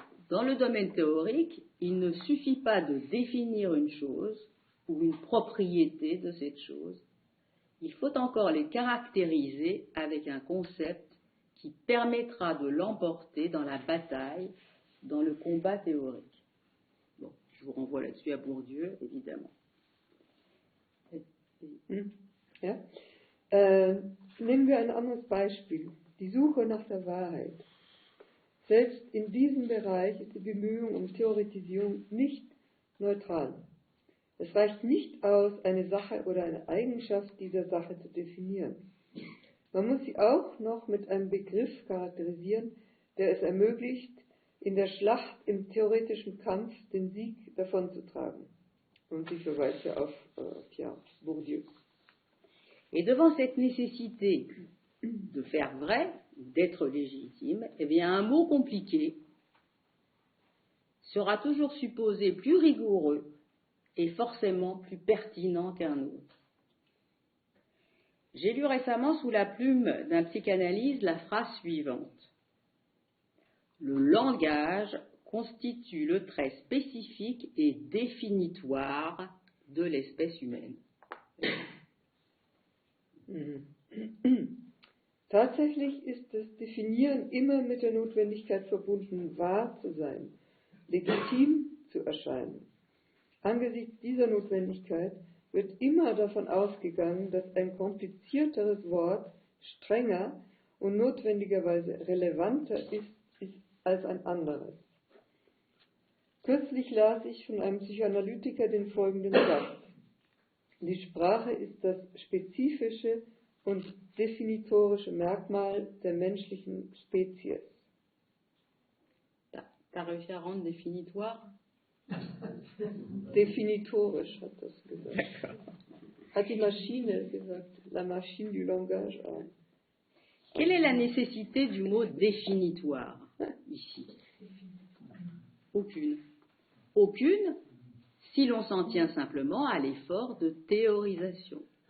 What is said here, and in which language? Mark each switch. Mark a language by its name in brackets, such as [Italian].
[French] Dans le domaine théorique, il ne suffit pas de définir une chose ou une propriété de cette chose. Il faut encore les caractériser avec un concept qui permettra de l'emporter dans la bataille, dans le combat théorique. Bon, je vous renvoie là-dessus à Bourdieu, évidemment. [German] Ja? Nehmen wir ein anderes Beispiel, die Suche nach der Wahrheit. Selbst in diesem Bereich ist die Bemühung um Theoretisierung nicht neutral. Es reicht nicht aus, eine Sache oder eine Eigenschaft dieser Sache zu definieren. Man muss sie auch noch mit einem Begriff charakterisieren, der es ermöglicht, in der Schlacht im theoretischen Kampf den Sieg davonzutragen. Und sie verweist ja auf Bourdieu. [French] Et devant cette nécessité de faire vrai, d'être légitime, eh bien un mot compliqué sera toujours supposé plus rigoureux et forcément plus pertinent qu'un autre. J'ai lu récemment sous la plume d'un psychanalyste la phrase suivante. Le langage constitue le trait spécifique et définitoire de l'espèce humaine. [German] Tatsächlich ist das Definieren immer mit der Notwendigkeit verbunden, wahr zu sein, legitim zu erscheinen. Angesichts dieser Notwendigkeit wird immer davon ausgegangen, dass ein komplizierteres Wort strenger und notwendigerweise relevanter ist als ein anderes. Kürzlich las ich von einem Psychoanalytiker den folgenden Satz. Die Sprache ist das spezifische und definitorische Merkmal der menschlichen Spezies. [French] T'as réussi à rendre définitoire? [German] Definitorisch hat das gesagt. Hat die Maschine gesagt, [French] la machine du langage. Quelle est la nécessité du mot définitoire ici? Aucune. Aucune si l'on s'en tient simplement à l'effort de théorisation.